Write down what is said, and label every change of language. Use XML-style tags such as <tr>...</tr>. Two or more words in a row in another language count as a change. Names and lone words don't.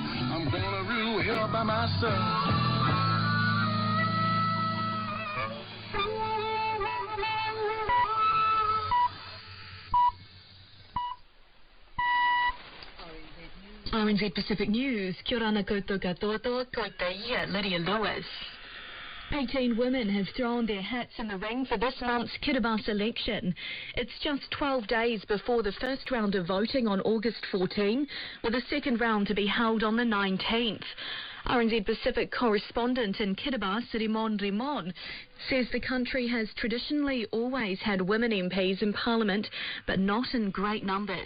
<en>I'm gonna rule hell by myself. RNZ Pacific News,</en> <mi>kia ora koutou katoa, ko te ia, Lydia Lewis.</mi> <en>18 women have thrown their hats in the ring for this month's Kiribati election. It's just 12 days before the first round of voting on August 14, with a second round to be held on the 19th. RNZ Pacific correspondent in Kiribati, Rimon, says the country has traditionally always had women MPs in Parliament, but not in great numbers.</en>